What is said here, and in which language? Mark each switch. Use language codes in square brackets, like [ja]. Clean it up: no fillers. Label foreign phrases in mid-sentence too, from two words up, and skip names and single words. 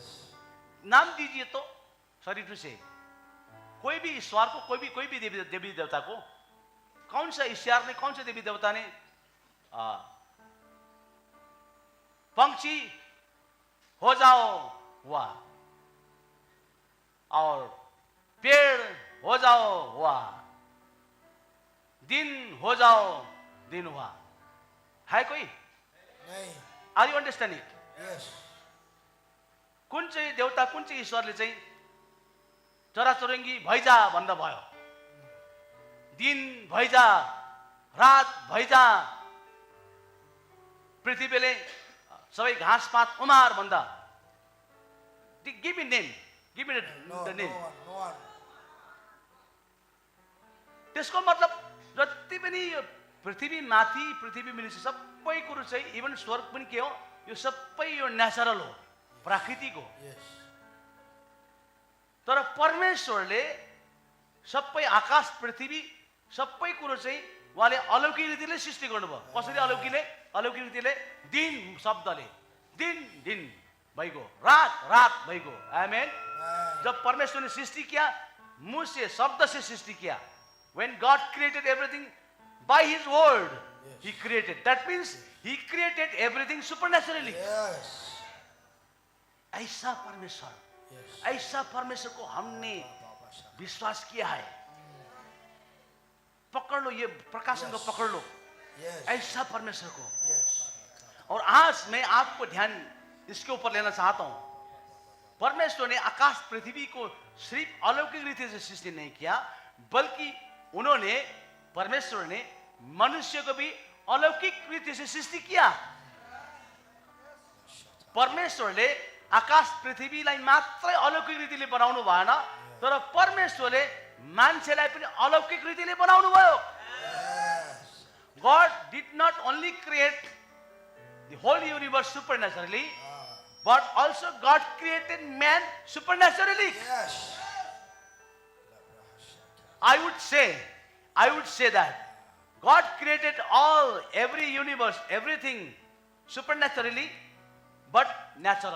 [hi] नाम दीजिए तो शरीर से कोई भी ईश्वर को, कोई भी देवी देवता को, कौन सा ईश्वर ने, कौन से देवी देवता ने पंछी हो जाओ हुआ, और पेड़ हो जाओ हुआ, दिन हो जाओ दिन हुआ, है कोई? नहीं. [en] Are you understanding? Yes. [ne] कुन चाहिँ देवता, कुन चाहिँ ईश्वरले चाहिँ चराचुरुङ्गी भैजा भन्दा भयो, दिन भैजा रात भैजा, पृथ्वीले सबै घाँस पात उमार भन्दा, [en] give me name, give me No, द no नेम। one, no one. [ne] त्यसको मतलब जति पनि यो पृथ्वी माथि, पृथ्वी मिलेछ सबै कुरो चाहिँ, इभन स्वर्ग पनि के हो, यो सबै यो नेचरल हो, प्राकृतिक हो। [en] Yes. [ne] तर परमेश्वरले सबै आकाश पृथ्वी सबै कुरो चाहिँ उहाँले अलौकिक रीतिले सृष्टि गर्नुभयो। कसरी अलौकिक रीतिले? दिन शब्दले, दिन दिन भइगयो, रात रात भइगयो। आमेन। [en] Amen. [hi] जब परमेश्वर ने सृष्टि किया, मुंह से शब्द से सृष्टि किया। [en] When God created everything by His word, He created. That means He created everything supernaturally. Yes. [hi] ऐसा परमेश्वर, [en] Yes. [hi] ऐसा परमेश्वर को हमने विश्वास किया है। पकड़ लो, ये प्रकाशन को पकड़ लो, [en] Yes. [hi] ऐसा परमेश्वर को। [en] Yes. [hi] और आज मैं आपको ध्यान इसके ऊपर लेना चाहता हूं। परमेश्वर ने आकाश पृथ्वी को सिर्फ अलौकिक रीति से सृष्टि नहीं किया, बल्कि परमेश्वर ने मनुष्य को भी अलौकिक रीति से सृष्टि किया। [ne] परमेश्वरले आकाश पृथ्वीलाई मात्रै अलौकिक रीतिले बनाउनु भएन, तर परमेश्वरले मान्छेलाई पनि अलौकिक रीतिले बनाउनु भयो। [en] Yes. God did not only create the whole universe supernaturally, Ah. but also God created man supernaturally. Yes. I would say that God created every universe, everything supernaturally, but natural.